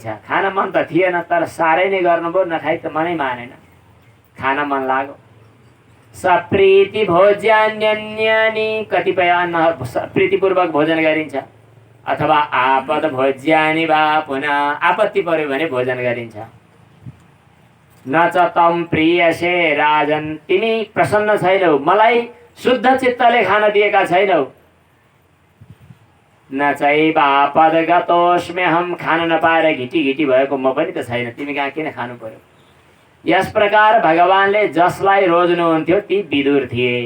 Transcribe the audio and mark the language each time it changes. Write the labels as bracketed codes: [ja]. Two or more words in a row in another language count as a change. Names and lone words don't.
[ne] खान मन त थिएन तर साह्रै नै गर्नुभयो, नखाइ त मनै मानेन, खान मन लाग्यो। [sa] सप्रीति भोज्यान्यन्यानि, [ne] कतिपय अन्न प्रीतिपूर्वक भोजन गरिन्छ, अथवा [sa] आपद भोज्यानि वा पुनः [ne] आपत्ति पर्यो भने भोजन गरिन्छ। [sa] न च तम प्रियसे राजन, [ne] तिमी प्रसन्न छैनौ, मलाई शुद्ध चित्तले खान दिएका छैनौ। [sa] न चैव आपद गतोस्म्यहम, [ne] खान नपाएर घिटी घिटी भएको म पनि त छैन, तिमी कहाँ किन खानु पर्यो। यस प्रकार भगवानले जसलाई रोज्नुहुन्थ्यो ती विदुर थिए।